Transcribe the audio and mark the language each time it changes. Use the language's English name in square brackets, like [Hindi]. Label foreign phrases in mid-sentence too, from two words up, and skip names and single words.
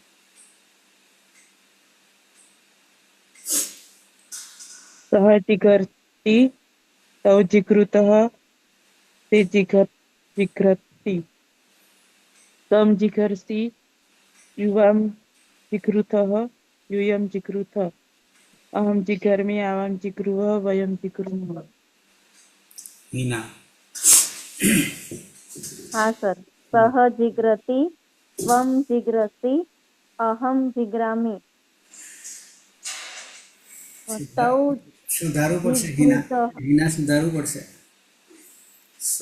[Sanskrit] सः जिगर्ति, तौ जिगृतः, ते जिगरति, त्वं जिगर्षि, युवां जिगृथः, यूयं जिगृथ, अहं जिगर्मि, आवां जिगृवः, वयं जिगृमः. [Gujarati] હિના હા સર. [Sanskrit] सह जीग्रति, त्वम जीग्रसी, अहम जीग्रामी, तौ [Gujarati] સુધારવું પડશે હિના. [Sanskrit] જીગૃતઃ, [Gujarati] હિના સુધારવું પડશે. સહ